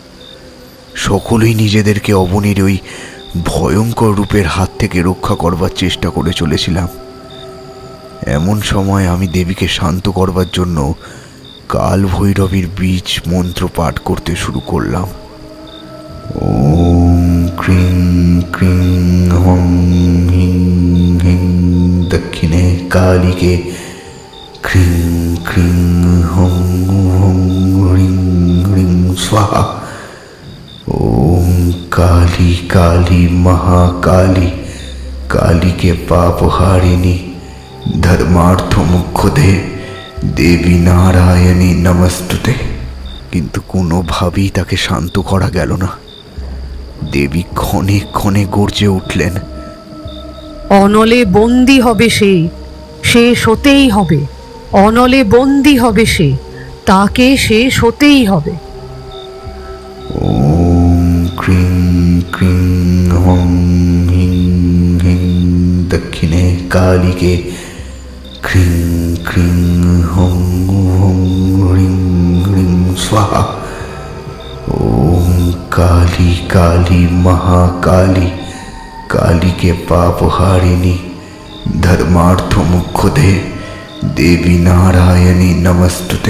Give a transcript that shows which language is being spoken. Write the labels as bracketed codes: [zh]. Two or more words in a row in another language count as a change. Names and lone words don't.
[bn] সকলেই নিজেদেরকে অবনীর ওই ভয়ঙ্কর রূপের হাত থেকে রক্ষা করবার চেষ্টা করে চলেছিলাম। এমন সময় আমি দেবীকে শান্ত করবার জন্য কাল ভৈরবীর বীজ মন্ত্র পাঠ করতে শুরু করলাম। [sa] ওম ক্রিং ক্রিং হং হিং হিং দক্ষিণে কালীকে ক্রিং ক্রিং হং হং রিং রিং স্বাহা। ওম কালী কালী মহাকালী কালীকে পাপহারিণী ধর্মার্থ মুখ্যদে দেবী নারায়ণী নমস্তুতে। [bn] কিন্তু কোনোভাবেই তাকে শান্ত করা গেল না। দেবী ক্ষণে ক্ষণে গর্জে উঠলেন, অনলে বন্দী হবে সে, শেষ হতেই হবে। অনলে বন্দী হবে সে, তাকে শেষ হতেই হবে। [sa] ওম ক্রিং ক্রিং হং হিং হিং দক্ষিণে কালীকে ক্রিং ক্রিং হং হং রিং রিং স্বাহা। ওম काली काली महाकाली काली के पाप हारिणी धर्मार्थ मुख्यदे देवी नारायणी नमस्तुते।